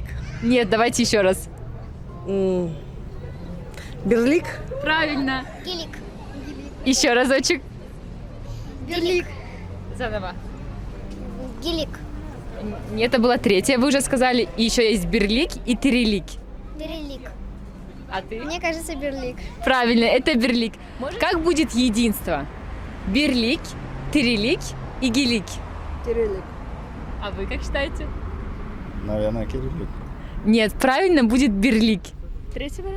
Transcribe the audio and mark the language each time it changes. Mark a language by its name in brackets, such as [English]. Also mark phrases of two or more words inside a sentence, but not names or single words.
[Russian] Нет, давайте еще раз. Берлик. Правильно. Гелик. Еще разочек. Берлик. Заново. Гелик. Нет, это была третья, вы уже сказали. И еще есть берлик и терелик. Берлик. А ты? Мне кажется, берлик. Правильно, это берлик. Как будет единство? Берлик, терелик и гелик. Терелик. А вы как считаете? Наверное, кириллик. Нет, правильно будет берлик. Третий вариант?